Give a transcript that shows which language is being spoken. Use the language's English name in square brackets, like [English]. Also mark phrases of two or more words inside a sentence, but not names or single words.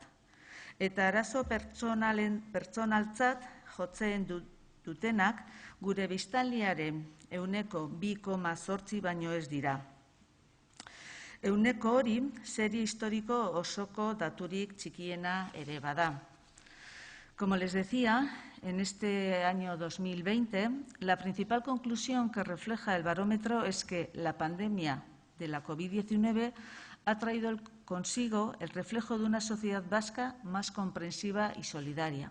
[Basque] Eta arazo pertsonaltzat jotzen dutenak gure biztanlearen 2,8 baino ez dira. Ehuneko hori serie historiko osoko daturik txikiena ere bada. [Spanish] Como les decía, en este año 2020, la principal conclusión que refleja el barómetro es que la pandemia de la COVID-19 ha traído consigo el reflejo de una sociedad vasca más comprensiva y solidaria.